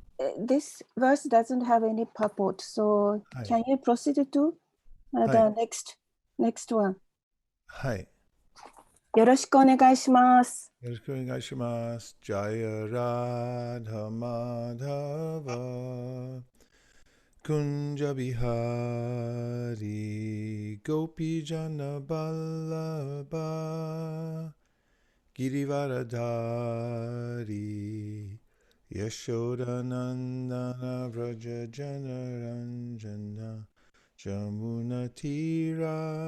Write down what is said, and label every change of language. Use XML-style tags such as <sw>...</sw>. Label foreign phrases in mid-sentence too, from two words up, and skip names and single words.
<en>this verse doesn't have any purport, so can you proceed to the next one?</en> <ja>はい。よろしくお願いします。よろしくお願いします。</ja> <sa>जय राधा माधव कुञ्ज बिहारी गोपी जन वल्लभ गिरिवरधारी यशोदानन्दन व्रज जनरञ्जन यमुना तीर</sa>